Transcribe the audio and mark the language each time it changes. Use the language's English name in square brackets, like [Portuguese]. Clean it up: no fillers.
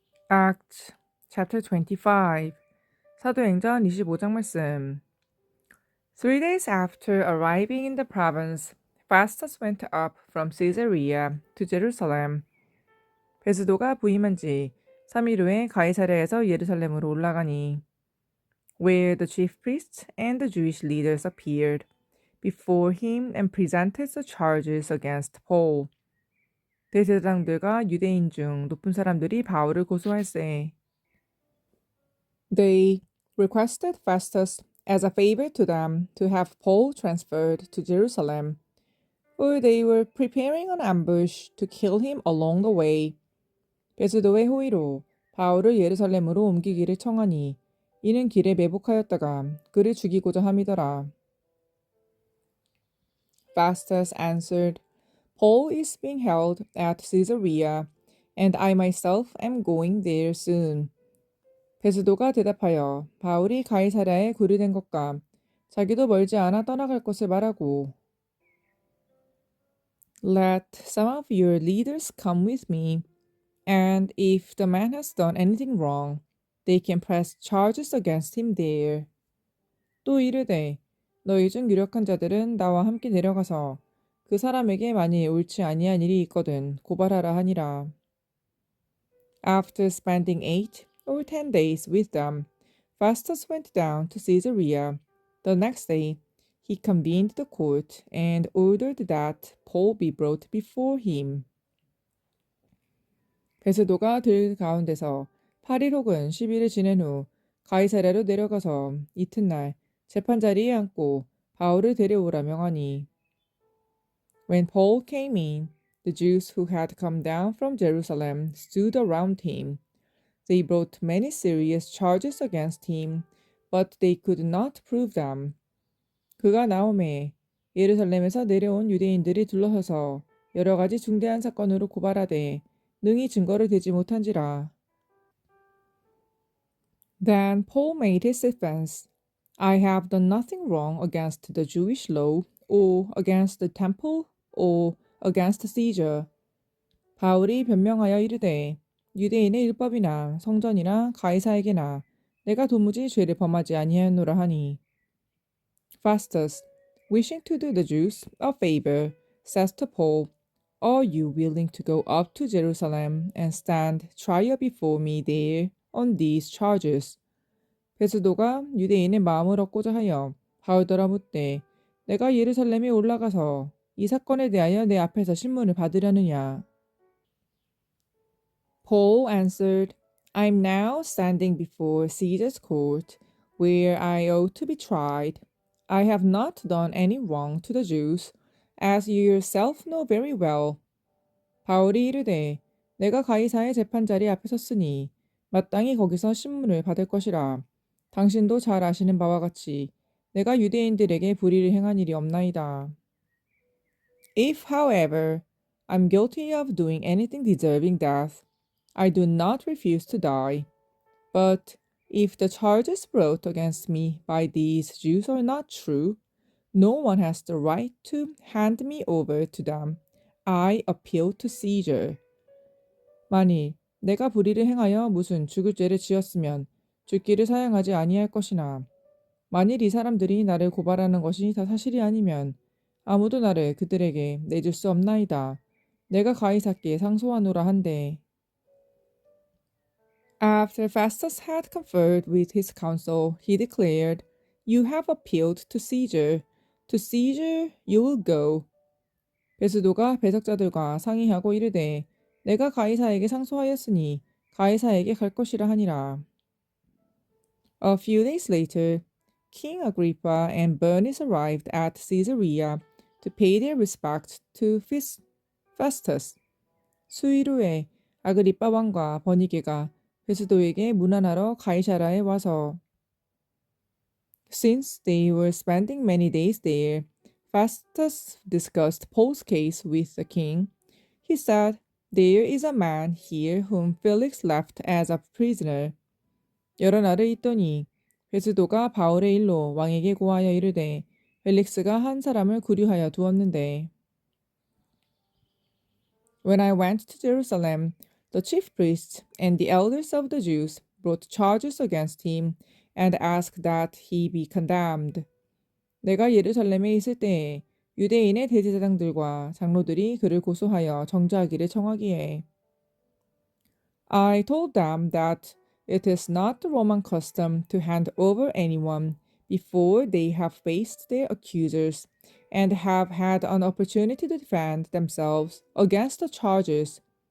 [English] Act Chapter 25 [Korean] 사도행전 25장 말씀 [English] 3 days after arriving in the province, Festus went up from Caesarea to Jerusalem. [Korean] 베스도가 부임한 지 3일 후에 가이사랴에서 예루살렘으로 올라가니 [English] where the chief priests and the Jewish leaders appeared before him and presented the charges against Paul. [Korean] 대제사장들과 유대인 중 높은 사람들이 바울을 고소할세. [English] They requested Festus as a favor to them to have Paul transferred to Jerusalem, for they were preparing an ambush to kill him along the way. [Korean] 베스도의 호의로 바울을 예루살렘으로 옮기기를 청하니 이는 길에 매복하였다가 그를 죽이고자 함이더라. [English] Festus answered, Paul is being held at Caesarea, and I myself am going there soon. [Korean] 베스도가 대답하여 바울이 가이사랴에 구류된 것과 자기도 멀지 않아 떠나갈 것을 말하고 [English] Let some of your leaders come with me, and if the man has done anything wrong, they can press charges against him there. [Korean] 또 이르되 너희 중 유력한 자들은 나와 함께 내려가서 그 사람에게 만일 옳지 아니한 일이 있거든 고발하라 하니라. [English] After spending 8 or 10 days with them, Festus went down to Caesarea. The next day, he convened the court and ordered that Paul be brought before him. [Korean] 베스도가 들 가운데서 8일 혹은 10일을 지낸 후 가이사랴로 내려가서 이튿날 재판 자리에 앉고 바울을 데려오라 명하니. [English] When Paul came in, the Jews who had come down from Jerusalem stood around him. They brought many serious charges against him, but they could not prove them. [Korean] 그가 나오매 예루살렘에서 내려온 유대인들이 둘러서서 여러 가지 중대한 사건으로 고발하되 능히 증거를 대지 못한지라. [English] Then Paul made his defense. I have done nothing wrong against the Jewish law, or against the temple, or against Caesar. [Korean] 바울이 변명하여 이르되 유대인의 율법이나 성전이나 가이사에게나 내가 도무지 죄를 범하지 아니하였노라 하니. [English] Festus, wishing to do the Jews a favor, says to Paul, Are you willing to go up to Jerusalem and stand trial before me there on these charges? [Korean] 베스도가 유대인의 마음을 얻고자 하여 바울더라 묻되 내가 예루살렘에 올라가서 이 사건에 대하여 내 앞에서 신문을 받으려느냐? [English] Paul answered, I am now standing before Caesar's court, where I ought to be tried. I have not done any wrong to the Jews, as you yourself know very well. [Korean] 바울이 이르되 내가 가이사의 재판자리 앞에 섰으니 마땅히 거기서 신문을 받을 것이라. 당신도 잘 아시는 바와 같이 내가 유대인들에게 불의를 행한 일이 없나이다. [English] If, however, I'm guilty of doing anything deserving death, I do not refuse to die. But if the charges brought against me by these Jews are not true, no one has the right to hand me over to them. I appeal to Caesar. [Korean] 만일 내가 불의를 행하여 무슨 죽을 죄를 지었으면 죽기를 사양하지 아니할 것이나 만일 이 사람들이 나를 고발하는 것이 다 사실이 아니면 아무도 나를 그들에게 내줄 수 없나이다. 내가 가이사께 상소하노라 한데. [English] After Festus had conferred with his council, he declared, You have appealed to Caesar. To Caesar you will go. [Korean] 베스도가 배석자들과 상의하고 이르되 내가 가이사에게 상소하였으니 가이사에게 갈 것이라 하니라. [English] A few days later, King Agrippa and Bernice arrived at Caesarea to pay their respects to Festus. [Korean] 수일 후에 아그리빠 왕과 버니게가 베스도에게 문안하러 가이사라에 와서 [English] Since they were spending many days there, Festus discussed Paul's case with the king. He said, There is a man here whom Felix left as a prisoner. [Korean] 여러 날을 있더니 베스도가 바울의 일로 왕에게 고하여 이르되 펠릭스가 한 사람을 구류하여 두었는데 [English] When I went to Jerusalem, The chief priests and the elders of the Jews brought charges against him and asked that he be condemned. [Korean] 내가 예루살렘에 있을 때에 유대인의 대제사장들과 장로들이 그를 고소하여 정죄하기를 청하기에 [English] I told them that it is not the Roman custom to hand over anyone before they have faced their accusers and have had an opportunity to defend themselves against the charges.